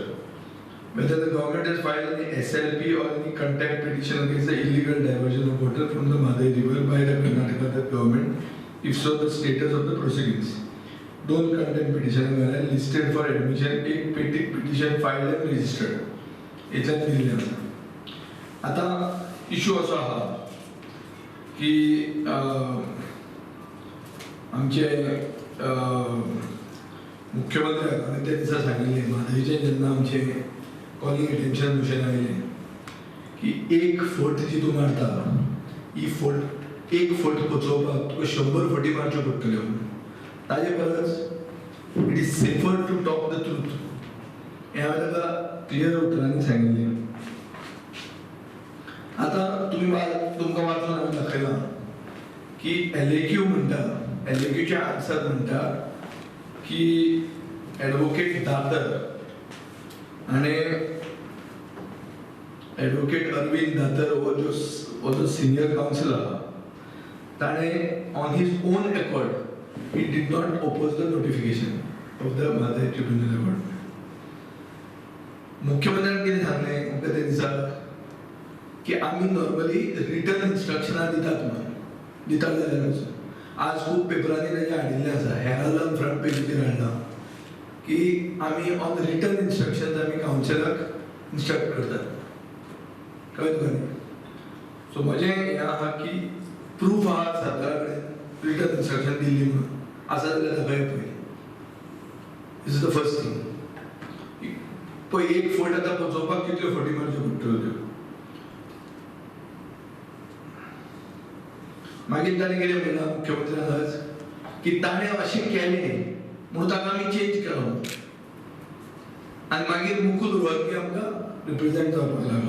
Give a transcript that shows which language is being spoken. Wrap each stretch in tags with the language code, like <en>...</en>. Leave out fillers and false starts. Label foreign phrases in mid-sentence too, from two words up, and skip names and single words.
<en>Whether the government has filed any SLP or any contempt petition against the illegal diversion of water from the Madhavi river by the Karnataka government? If so, the status of the proceedings. Don't contempt petition are listed for admission. एक petition filed and registered.</en> <mr>इथं दिलेलं.</mr> <kok>आता इशू असा हा की आमचे मुख्यमंत्री आणि त्या दिसा सांगितले माधवीचे जेन्ना आमचे</kok> <en>calling attention motion</en> <kok>आयले की 1 फूट जी तूं मारता ही फूट 1 फूट पोचोवपाक तुका 100 फुटी मारच्यो पडटल्यो ताजे परस</kok> <en>it is safer to talk the truth</en> <kok>हे हांवें ताका क्लियर उतरांनी सांगिल्लें. आता तुमकां वाचून हांवें दाखयलां की LAQ म्हणटा LAQचे आन्सर म्हणटा की एडवोकेट दातर आणि एडवोकेट अरविंद दातर हो जो</kok> <en>senior counsel</en> <kok>आहा ताणें</kok> <en>on his own accord he did not oppose the notification of the Madhavi Tribunal award.</en> <kok>मुख्यमंत्र्यान कितें सांगलें आमकां ते दिसा की आमी</kok> <en>normally return instructions</en> <kok>दितात म्हणून दितात जाल्यारूच आज खूब पेपरांनी ताजें हाडिल्लें आसा हेराल्डान फ्रंट पेजीचेर हाडलां की आमी</kok> <en>on return instructions</en> <kok>आमी कावन्सिलाक इन्स्ट्रक्ट करतात कळ्ळें तुका न्ही. सो म्हजें हें आहा की प्रूफ आहा सरकारा कडेन</kok> <en>return instruction</en> <kok>दिल्ली म्हणून आसा जाल्यार दाखय पळय.</kok> <en>this is the first thing.</en> <kok>पळय 1 फूट आतां पोचोवपाक कितल्यो फटी मारच्यो पडटल्यो त्यो. मागीर ताणें कितें म्हणलां मुख्यमंत्र्यान आज की ताणें अशें केलें म्हणून ताका आमी चेंज केलो आनी मागीर मुकूल रोहतगी आमकां रिप्रेझेंट जावपाक लागलो.</kok>